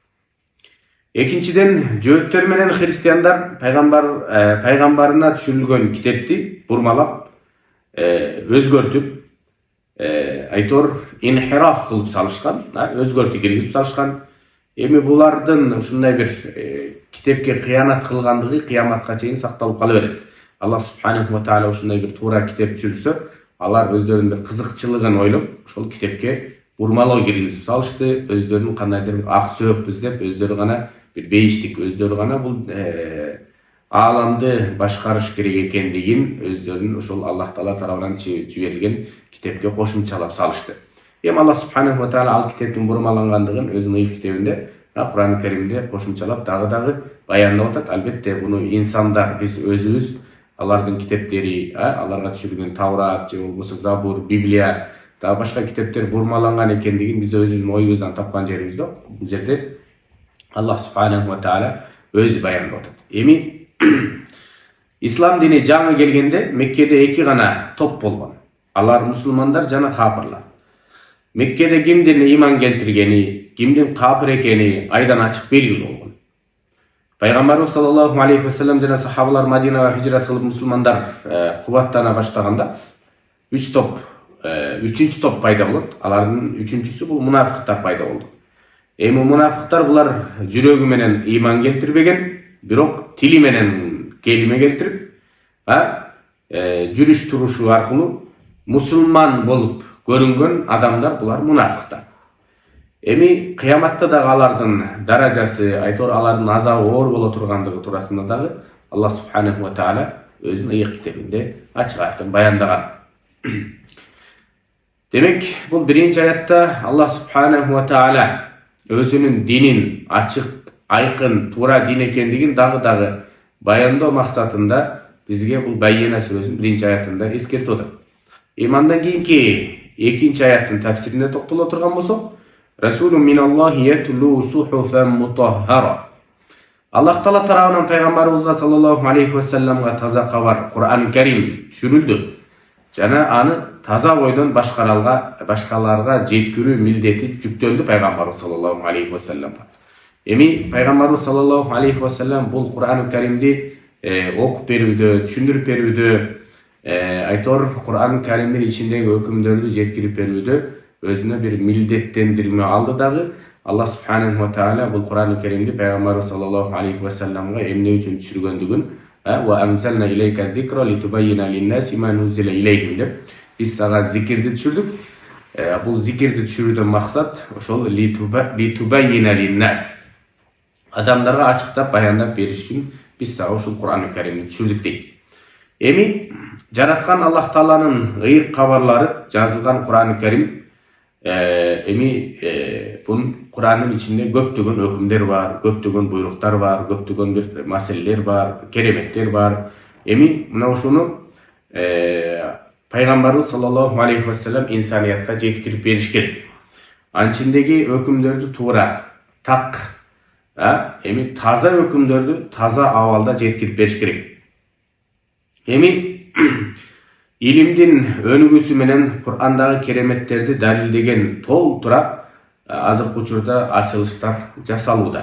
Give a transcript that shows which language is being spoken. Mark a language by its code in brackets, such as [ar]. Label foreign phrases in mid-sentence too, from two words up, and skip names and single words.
[ky] Экинчиден, жөөттөр менен христиандар пайгамбарына түшүрүлгөн китепти бурмалап, өзгөртүп, айтор инхираф кылып салышкан, өзгөртүү киргизип салышкан. Эми булардын ушундай бир китепке кыянат кылгандыгы кыяматка чейин сакталып кала берет. Аллах субханаху ва тааля ушундай бир туура китеп түшүрсө, алар өздөрүнүн бир кызыкчылыгын ойлоп, ошол китепке бурмалоо киргизип салышты. Өздөрүнүн кандайдыр бир ак сөөк издеп, өздөрү гана бир бейиштик, өздөрү гана бул ааламды башкарыш керек экендигин өздөрүнүн ошол Аллах таала тарабынан жиберилген китепке кошумчалап салышты. Эми Аллах субханаху ва тааля ал китептин бурмалангандыгын өзүнүн ыйык китебинде, Кур'ан Каримде кошумчалап дагы баяндап атат. Албетте буну инсандар, биз өзүбүз алардын китептери, аларга түшүрүлгөн Таврат же болбосо Забур, Библия, дагы башка китептер бурмаланган экендигин биз өзүбүздүн оюбуздан тапкан жерибиз жок. Бул жерде Аллах субханаху ва тааля өзү баяндап атат. Эми ислам дини жаңы келгенде Меккеде эки гана топ болгон. Алар мусулмандар жана капырлар. Меккеде кимдин иман келтиргени, кимдин капыр экени айдан ачык белгилүү болгон. Пайгамбарыбыз саллаллаху алейхи ва саллям жана сахабалар Мадинага хижрат кылып мусулмандар кубаттана баштаганда үчүнчү топ пайда болот. Алардын үчүнчүсү бул мунафыктар пайда болду. Эми мунафыктар булар жүрөгү менен иман келтирбеген, бирок тили менен келиме келтирип, жүрүш турушу аркылуу мусулман болуп көрүнгөн адамдар булар мунафыктар. Эми кыяматта дагы алардын даражасы, айтор алардын азабы оор боло тургандыгы туурасында дагы Аллах субханаху ва тааля өзүнүн ыйык китебинде ачык айкын баяндаган. Демек, бул биринчи аятта Аллах субханаху ва тааля өзүнүн динин ачык, айкын, туура дин экендигин дагы баяндоо максатында бизге бул Байена сүрөсүнүн биринчи аятында эскертип атат. Имандан кийинки экинчи аяттын тафсирине токтоло турган болсок, [ar] رسول من الله يتلو صحفا مطهرة. [ky] Аллах Таала тарабынан пайгамбарыбызга саллаллаху алейхи ва салламга таза кабар, Кур'ан Карим түшүрүлдү. Жана аны таза бойдон башкаларга жеткирүү милдети жүктөлдү пайгамбарыбыз саллаллаху алейхи ва салламга. Эми пайгамбарыбыз саллаллаху алейхи ва саллам бул Кур'ан Каримди окуп берүүдө, түшүндүрүп берүүдө, айтор Кур'ан Каримдин ичиндеги өкүмдөрдү жеткирип берүүдө өзүнө бир милдеттендирме алды дагы. Аллах субханаху ва тааля бул Кур'ан Каримди пайгамбарыбыз саллаллаху алейхи ва салламга эмне үчүн түшүргөндүгүн [ar] وأنزلنا إليك الذكر لتبين للناس ما نزل إليهم [ky] деп биз сага зикирди түшүрдүк. Бул зикирди түшүрүүдөн максат ошол [ar] لتبين للناس, [ky] адамдарга ачыктап баяндап бериш үчүн биз сага ушул Кур'ан Каримди түшүрдүк дейт. Эми жараткан Аллах Тааланын ыйык кабарлары жазылган Кур'ан Карим, бун Кур'андын ичинде көптөгөн өкүмдөр бар, көптөгөн буйруктар бар, көптөгөн бир маселелер бар, кереметтер бар. Эми мына ушуну пайгамбарыбыз саллаллаху алейхи ва саллям инсаниятка жеткирип бериш керек. Анчиндеги өкүмдөрдү туура, так, эми таза өкүмдөрдү таза абалда жеткирип бериш керек. Эми илимдин өнүгүүсү менен Кур'андагы кереметтерди далилдеген толтура азыркы учурда ачылыштар жасалууда.